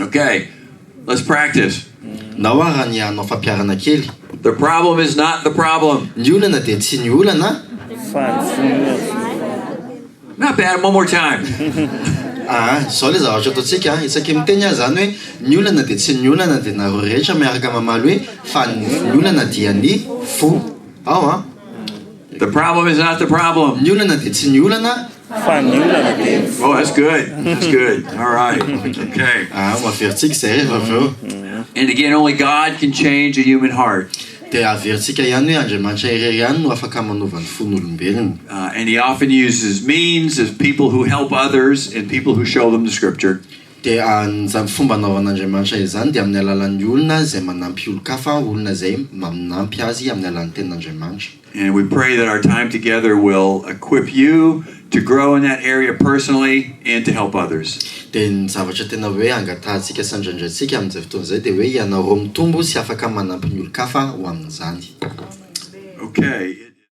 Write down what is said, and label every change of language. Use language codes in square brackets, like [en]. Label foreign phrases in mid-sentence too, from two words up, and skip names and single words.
[en] Okay, let's practice. [mg] Na ho ary ny hanao fampiarana kely. [en] The problem is not the problem. [mg] Ny olana dia tsy ny olana. [en] Not bad. One more time. [mg] Zao le zavatra ataontsika isaky miteny azy zany hoe ny olana dia tsy ny olana dia nareo rehetra miaraka mamaly hoe fa ny olana dia ny fo. Ao [en] The problem is not the problem. [mg] ny olana dia tsy ny olana. [en] Oh, that's good. That's good. All right. Okay. [mg] Maveritsika izay rehefa avy eo. [en] And again, only God can change a human heart. [mg] Dia averitsika ihany hoe Andriamanitra irery ihany no afaka manova ny fon'olombelona. [en] And he often uses means as people who help others and people who show them the scripture. [mg] Dia ny fomba anaovan'Andriamanitra izany dia amin'ny alalan'ny olona izay manampy olon-kafa, olona izay manampy azy amin'ny alalan'ny tenin'Andriamanitra. [en] And we pray that our time together will equip you to grow in that area personally and to help others. [mg] Dia ny zavatra tena hoe angatahantsika sandraindraitsika amin'izay fotoana izay dia hoe ianareo mitombo sy afaka manampy ny olon-kafa ho amin'izany. [en] Okay.